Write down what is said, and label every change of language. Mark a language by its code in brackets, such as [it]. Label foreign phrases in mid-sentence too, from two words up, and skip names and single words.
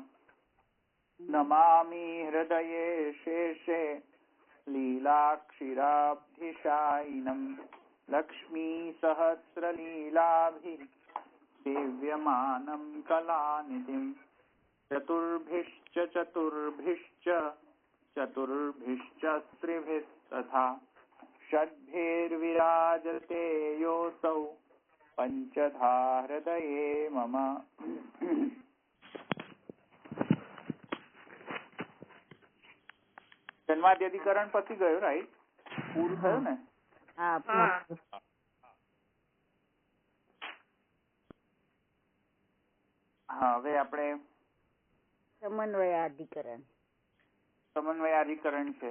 [sa] नमामि हृदये शेषे लीलाक्षीराब्धिशायिनं लक्ष्मीसहस्रलीलाभिः सेव्यमानं कलानिधिं चतुर्भिश्च स्त्रिभिस्तथा षड्भिर्विराजते योऽसौ पञ्चधा हृदये मम। [gu] જન્માદ્યધિકરણ પતી ગયું, રાઈટ? પૂરું થયું ને? હા, હવે આપણે સમન્વયાધિકરણ છે.